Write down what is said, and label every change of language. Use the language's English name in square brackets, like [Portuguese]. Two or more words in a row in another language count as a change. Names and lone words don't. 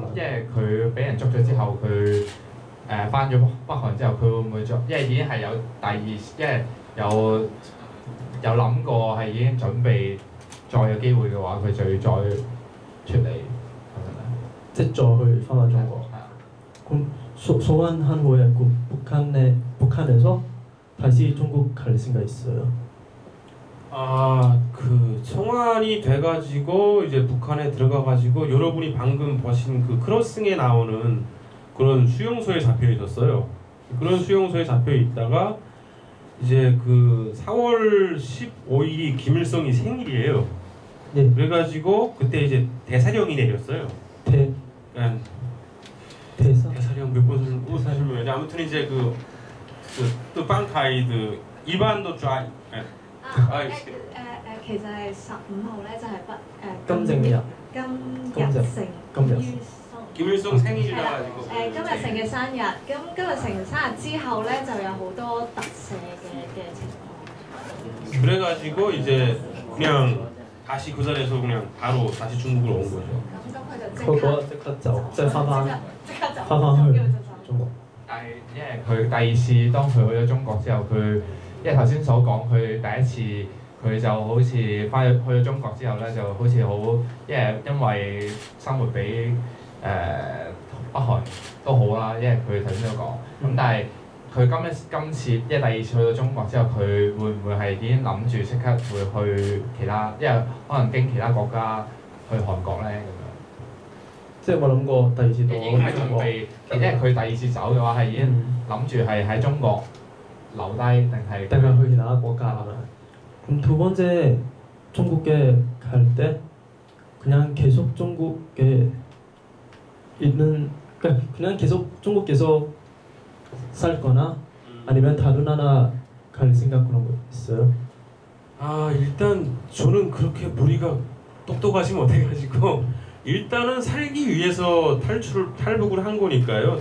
[Cantonese] 因為佢俾人捉咗之後，佢翻咗北韓之後，佢會唔會因為已經係有第二，因為有諗過係已經準備再有機會嘅話，佢就要再出嚟，係咪？即係再去翻中國。 [Korean] 咁 소환한 후에 북한에서 다시 중국 갈 생각 있어요? 그 청환이 돼가지고 이제 북한에 들어가가지고 여러분이 방금 보신 그 크로싱에 나오는 그런 수용소에 잡혀 있었어요. 그런 수용소에 잡혀 있다가 이제 그 4월 15일이 김일성이 생일이에요. 네. 그래가지고 그때 이제 대사령이 내렸어요. 대사령 몇 번을 사실은 아무튼 이제 또 빵카이드 이반도 드라이 [Cantonese] 其實係15號咧，就係金正日 [Korean] 金日成 생일이라 가지고 [Cantonese] 金日成嘅生日，咁金日成生日之後咧，就有好多特赦嘅情況。 [Korean] 그래가지고 이제 그냥 다시 그 자리에서 그냥 바로 다시 중국으로 온 거죠. [Cantonese] 佢嗰日即刻走，即係翻去中國。但但係因為佢第二次當佢去咗中國之後，佢因為頭先所講，佢第一次佢就好似去咗中國之後咧，就好似好因為生活比北韓都好啦，因為佢頭先都講。咁但係佢今次因為第二次去到中國之後，佢會唔會係已經諗住即刻會去其他，因為可能經其他國家去韓國咧咁樣？即係有冇諗過第二次到已經係準備，因為佢第二次走嘅話係已經諗住係喺中國留低定係去其他國家係咪？ [Korean] 그럼 두 번째 중국에 갈 때 그냥 계속 중국에 있는 그냥 계속 중국 계속 살 거나 아니면 다른 나라 갈 생각 그런 거 있어요? 아 일단 저는 그렇게 머리가 똑똑하지 못해가지고 일단은 살기 위해서 탈북을 한 거니까요.